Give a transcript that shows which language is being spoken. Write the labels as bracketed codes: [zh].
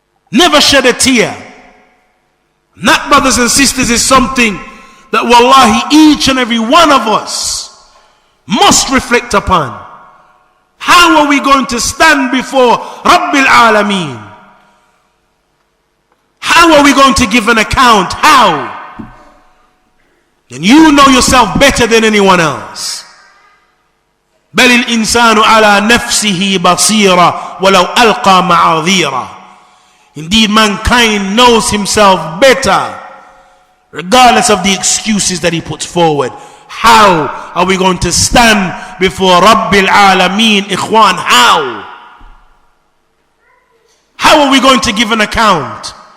[en] Never shed a tear. And that, brothers and sisters, is something that wallahi each and every one of us must reflect upon. How are we going to stand before Rabbil Alameen? How are we going to give an account? How? And you know yourself better than anyone else. [ar] بل الإنسان على نفسه بصيرة ولو ألقى معاذيرة. [en] Indeed, mankind knows himself better regardless of the excuses that he puts forward. How are we going to stand before Rabbil Alameen? Ikhwan, how? How are we going to give an account?